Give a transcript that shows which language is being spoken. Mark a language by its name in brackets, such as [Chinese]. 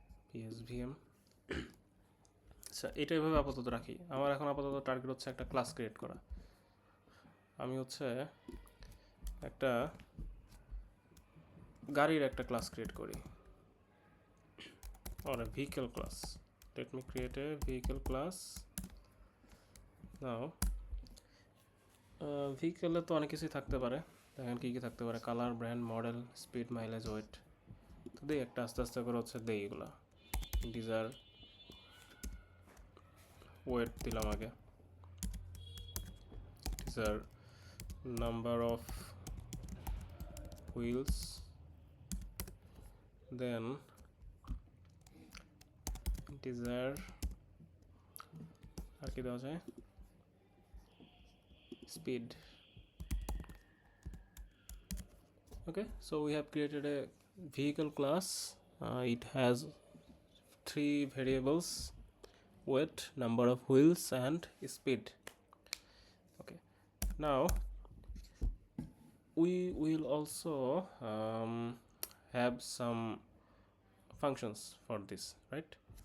[Bangla] PSVM, আচ্ছা, এটা এভাবে আপাতত রাখি। আমার এখন আপাতত টার্গেট হচ্ছে একটা ক্লাস ক্রিয়েট করা। আমি হচ্ছে একটা গাড়ির একটা ক্লাস ক্রিয়েট করি, [English] or a vehicle class. Let me create a vehicle class now. [Bangla] vehicle তো অনেক কিছুই থাকতে পারে, দেখেন কী কী থাকতে পারে, colour, brand, model, speed, mileage, wait, তো দেই একটা আস্তে আস্তে করে হচ্ছে দেই এগুলা ইন্টিজার ওয়েট দিলাম আগে integer number of wheels then integer আর কি দেওয়া যায় speed. [English] Okay, so we have created a vehicle class. It has 3 variables: weight, number of wheels, and speed. Okay, now we will also have some functions for this, right?